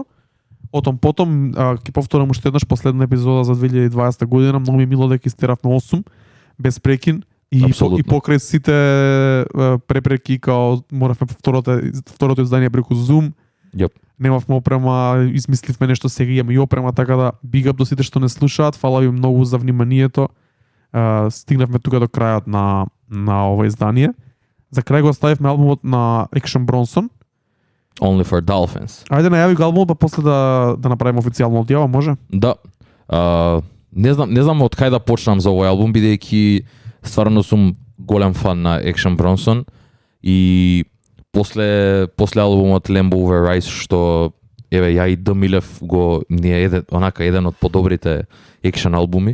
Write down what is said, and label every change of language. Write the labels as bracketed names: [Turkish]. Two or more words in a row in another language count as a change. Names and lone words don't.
[Macedonian] Потом ќе повторам уште еднаш последна епизода за 2020 година, многу ми е мило дека истеравме 8 без прекин и покрај сите препреки као моравме второто издание преку Zoom. Yep. Немавме опрема, измисливме нешто, сега имаме и опрема, така да [English] big up [Macedonian] до сите што не слушаат, фала ви многу за вниманието. Стигнавме тука до крајот на ова издание. За крај го оставивме албумот на Action Bronson. Only for Dolphins. Ајде најави го албумот, па после да направиме официјално одјава, може? Да. Не знам од кај да почнам за овој албум, бидејќи стварно сум голем фан на Action Bronson и после албумот Lamb Over Rice, што еве ја и Домилев го ни е еден од подобрите Action албуми.